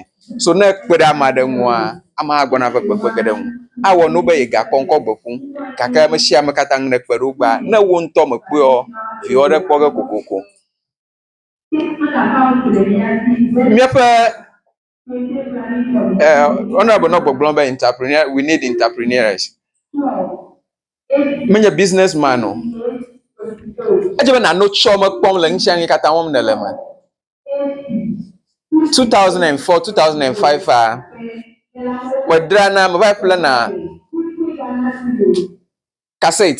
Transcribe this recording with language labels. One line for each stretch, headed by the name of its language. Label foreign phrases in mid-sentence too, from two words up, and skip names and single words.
Ewe: So ne kpe ɖe ame aɖe ŋua ama gbɔna va kpekpe ge ɖe ŋu. Awɔ no be ye ga kɔ ŋkɔ gbe ƒum. Gake me sia me katã ŋu ne kpe ɖo gba ne wo ŋutɔ me kpeɔ viwɔ ɖe kpɔ ge kokoko. Miaƒe honorable no gbɔgblɔ be entrepreneur
English: we need entrepreneurs.
Ewe: Menye businessman o. Edze be nano tsɔ me kpɔm le ŋusia ŋu katã wɔm ne le me. 2004 2005 wedrana me va ƒle na cassette.